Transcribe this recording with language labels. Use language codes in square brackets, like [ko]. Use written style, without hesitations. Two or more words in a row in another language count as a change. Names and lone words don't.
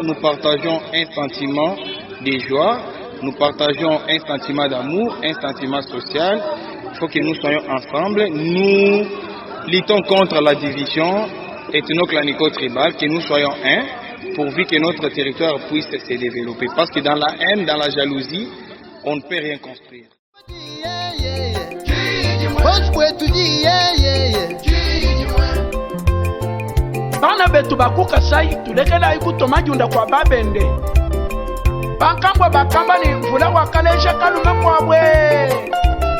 [fr] Nous partageons un sentiment de joie, nous partageons un sentiment d'amour, un sentiment social. Il faut que nous soyons ensemble. Nous luttons contre la division ethno-clanico-tribale, que nous soyons un, pourvu que notre territoire puisse se développer. Parce que dans la haine, dans la jalousie, on ne peut rien construire. [bem] Bana betu bakuka sai tulekela ikutoma junda kwa babende bankambwe bakamba ni mvula wakalesha kaluma kwabwe